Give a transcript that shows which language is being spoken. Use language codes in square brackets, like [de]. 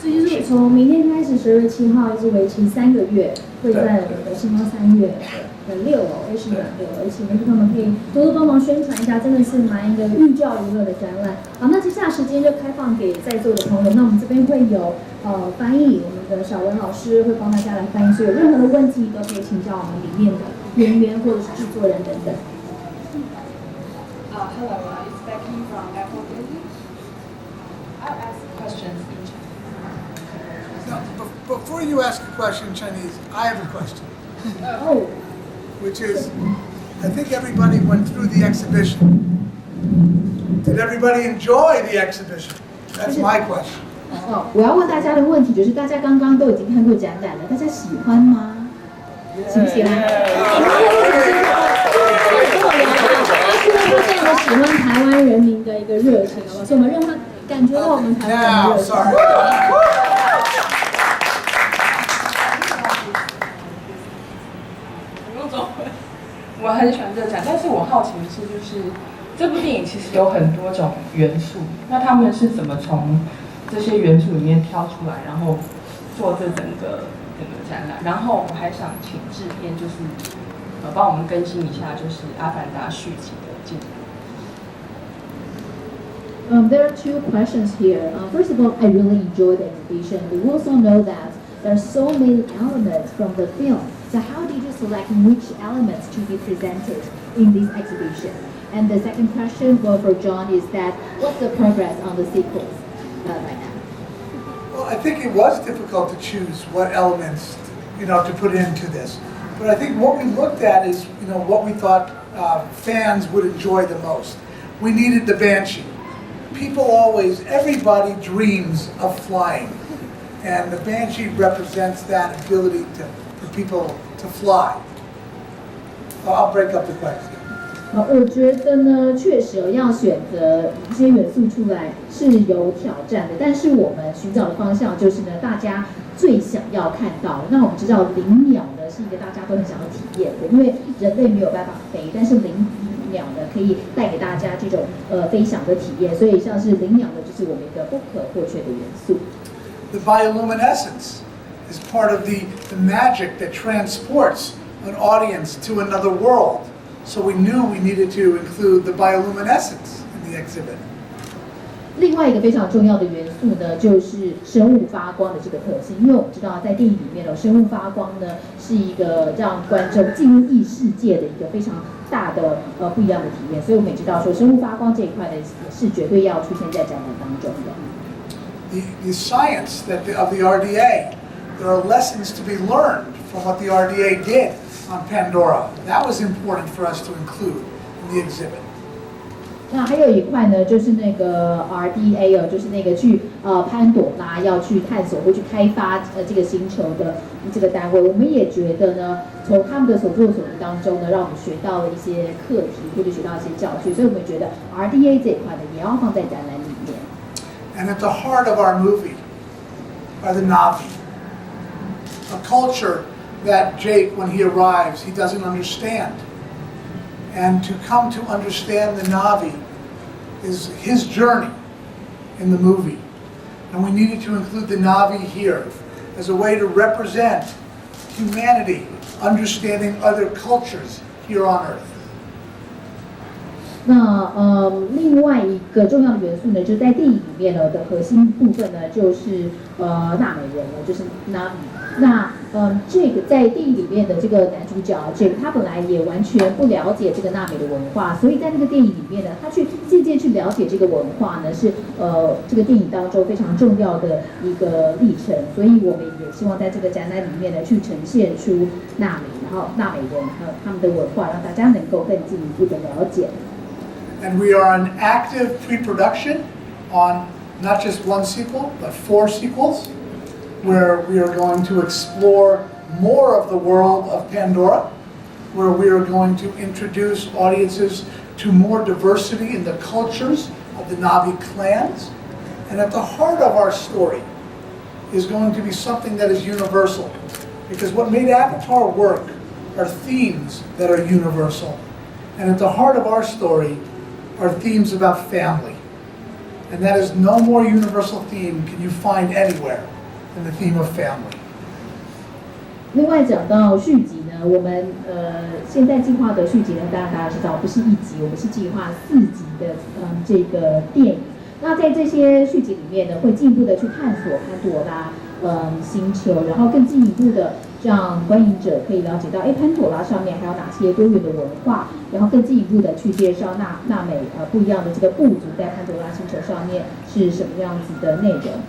[zh] 所以就是从明天开始，12月7号一直为期3个月，会在我们的星光3月的6楼 A 市馆6楼，请他们可以多多帮忙宣传一下，真的是蛮一个寓教于乐的展览。好，那接下来时间就开放给在座的朋友，那我们这边会有翻译，我们的小文老师会帮大家来翻译，所以有任何的问题都可以请教我们里面的人员或者是制作人等等。 [en] Hello, it's Becky from Apple Business. I'll ask questions in Chinese. Now, before you ask a question in Chinese, I have a question. Oh. Which is, I think everybody went through the exhibition. Did everybody enjoy the exhibition? That's my question. [zh] 我要问大家的问题就是，大家刚刚都已经看过展览了，大家喜欢吗？喜不喜欢？跟我聊聊，他非常的喜欢台湾人民的一个热情，所以我们让他感觉到我们台湾人的热情。我很喜欢这个展，但是我好奇的是，就是这部电影其实有很多种元素，那他们是怎么从这些元素里面挑出来，然后做这整个展览？然后我还想请制片就是帮我们更新一下，就是《阿凡达》续集的进度。 [en] There are two questions here. First of all, I really enjoyed the exhibition. We also know that there are so many elements from the film. So how did you select which elements to be presented in this exhibition? And the second question for John is that what's the progress on the sequels right now? Well, I think it was difficult to choose what elements, to put into this. But I think what we looked at is, what we thought fans would enjoy the most. We needed the Banshee. Everybody dreams of flying. And the Banshee represents that ability for people to fly. I'll break up the question. [zh] 我觉得呢，确实要选择一些元素出来是有挑战的，但是我们寻找的方向就是呢，大家最想要看到。那我们知道灵鸟呢是一个大家都很想要体验的，因为人类没有办法飞，但是灵鸟呢可以带给大家这种飞翔的体验，所以像是灵鸟呢就是我们一个不可或缺的元素。 [en] The bioluminescence is part of the magic that transports an audience to another world. So we knew we needed to include the bioluminescence in the exhibit. [zh] 另外一个非常重要的元素呢，就是生物发光的这个特性，因为我们知道在电影里面生物发光呢是一个让观众进入异世界的一个非常大的不一样的体验，所以我们也知道说生物发光这一块呢是绝对要出现在展览当中的。 [en] The science of the RDA, there are lessons to be learned from what the RDA did on Pandora. That was important for us to include in the exhibit. [zh] 那还有一块呢，就是那个 RDA 就是那个去潘朵拉要去探索或去开发这个星球的这个单位，我们也觉得呢，从他们的所作所为当中呢，让我们学到了一些课题或者学到一些教训，所以我们觉得 RDA 这一块呢，也要放在展览里面。 [en] And at the heart of our movie are the Na'vi, a culture that Jake, when he arrives, he doesn't understand. And to come to understand the Na'vi is his journey in the movie. And we needed to include the Na'vi here as a way to represent humanity, understanding other cultures here on Earth. [zh] 那另外一个重要的元素呢，就是在电影里面呢的核心部分呢，就是纳美人了，就是 Navi。那这个在电影里面的这个男主角这个他本来也完全不了解这个纳美的文化，所以在那个电影里面呢，他去渐渐去了解这个文化呢，是这个电影当中非常重要的一个历程。所以我们也希望在这个展览里面呢，去呈现出纳美，然后纳美人和他们的文化，让大家能够更进一步的了解。 [en] And we are in active pre-production on not just one sequel, but 4 sequels, where we are going to explore more of the world of Pandora, where we are going to introduce audiences to more diversity in the cultures of the Na'vi clans. And at the heart of our story is going to be something that is universal. Because what made Avatar work are themes that are universal. And at the heart of our story are themes about family. And that is no more universal theme can you find anywhere than the theme of family. [zh] 另外讲到续集呢，我们现在计划的续集呢，当然大家知道不是1集，我们是计划4集的这个电影。那在这些续集里面呢，会进一步的去探索潘朵拉星球，然后更进一步的让观影者可以了解到，潘朵拉上面还有哪些多元的文化，然后更进一步的去介绍纳美不一样的这个部族在潘朵拉星球上面是什么样子的内容。